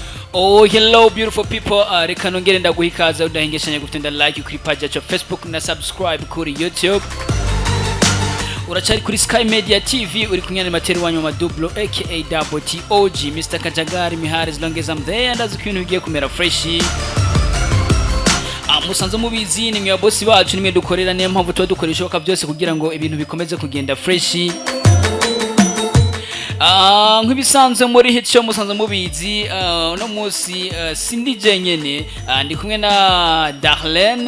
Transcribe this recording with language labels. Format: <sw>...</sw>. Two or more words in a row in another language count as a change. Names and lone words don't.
<en>Oh, hello beautiful people.</en> <rn>Reka nongere ndaguha ikaze udahengeshanya gutenda like kuri page yacu Facebook na subscribe kuri YouTube. Uracari kuri Sky Media TV uri kunyana materi wanyu wa Dublo aka Double TOG Mr. Kajagari Mihari</rn> <en>as long as I'm there</en> <rn>ndazi ko ibintu bigiye kumera fresh. Musanze mubizi ni mwe boss bacu nimwe dukorera niyo mpamvu tuba dukoresha oka byose kugira ngo ibintu bikomeze kugenda fresh. Nk'ibisanzwe muri hit show musanze mubizi no musi sindi jenyene ndi kumwe na Darlene.</rn>